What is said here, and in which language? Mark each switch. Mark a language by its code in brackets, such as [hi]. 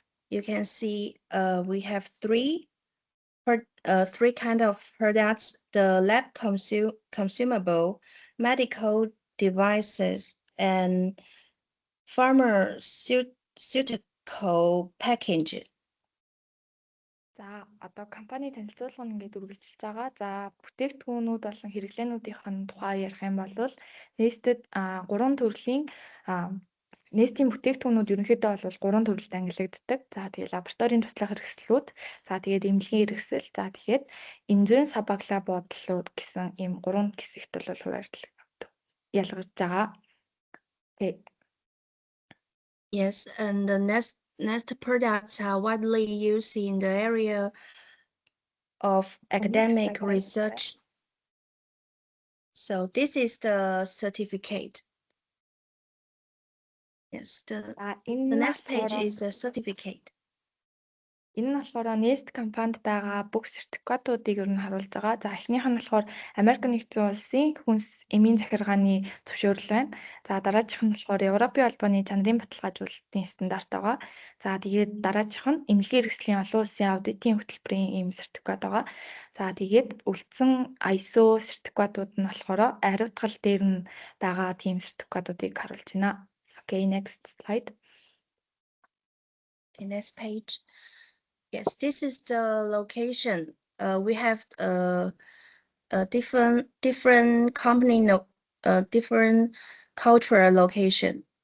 [en] You can see we have three kind of products: the lab consumable, medical devices, and pharmaceutical packaging. [mn] За одоо компани танилцуулга нь ингээд үргэлжилж байгаа. За бүтээгдэхүүнүүд болон хэрэглээнүүдийн тухай ярих юм бол Nest-д 3 төрлийн Nest-ийн бүтээгдэхүүнүүд ерөнхийдөө бол 3 төрөлд ангилагддаг. За тэгээд лабораторийн туслах хэрэгслүүд, за тэгээд эмнэлгийн хэрэгсэл, за тэгээд эмзэн сабагла бодлууд гэсэн ийм 3 хэсэгт бол ялгаж байгаа. [en] Okay. Yes, and the Nest products are widely used in the area of academic research. So this is the certificate. Yes, the next page is the certificate. [mn] Энэ нь болохоор Nest компанид байгаа бүх сертификатуудыг ер нь харуулж байгаа. За эхнийх нь болохоор Америк нэгдсэн улсын хүнс эмийн захиргааны зөвшөөрөл байна. За дараачих нь болохоор Европын холбооны чанарын баталгаажуулалтын стандарт байгаа. За тэгээд дараачих нь эмнэлгийн хэрэгслийн олон улсын аудитын хөтөлбөрийн ийм сертификат байгаа. За тэгээд үлдсэн ISO сертификатууд нь болохоор хариуцгал дээр нь байгаа тийм сертификатуудыг харуулж байна. [en] Okay, next slide. Okay, next page. Yes, this is the location. We have a different company, different cultural location.